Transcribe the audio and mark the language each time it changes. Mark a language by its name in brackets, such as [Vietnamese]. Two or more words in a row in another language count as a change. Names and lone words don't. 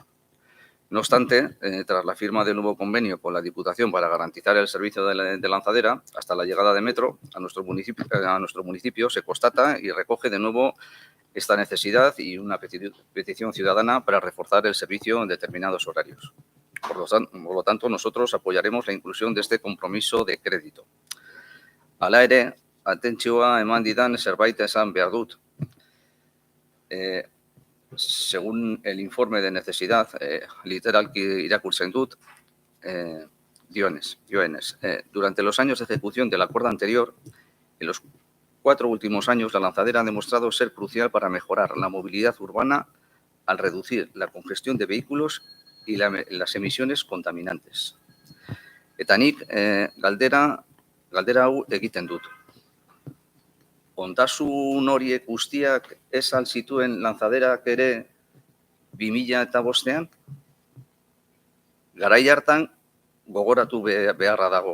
[Spanish] No obstante, tras la firma del nuevo convenio con la Diputación para garantizar el servicio de lanzadera, hasta la llegada de Metro a nuestro municipio se constata y recoge de nuevo esta necesidad y una petición ciudadana para reforzar el servicio en determinados horarios. Por lo tanto, nosotros apoyaremos la inclusión de este compromiso de crédito. [Basque] Hala ere, atentzioa eman didan zerbait esan behar dut. [Spanish] Según el informe de necesidad, [Basque] literalki irakurtzen dut, dioenez, [Spanish] durante los años de ejecución del acuerdo anterior, en los 4 últimos años, la lanzadera ha demostrado ser crucial para mejorar la movilidad urbana al reducir la congestión de vehículos y las emisiones contaminantes. [Basque] Eta nik galdera hau egiten dut. Ondasun horiek guztiak ez al zituen lanzaderak ere 2005ean? Garai hartan gogoratu beharra dago.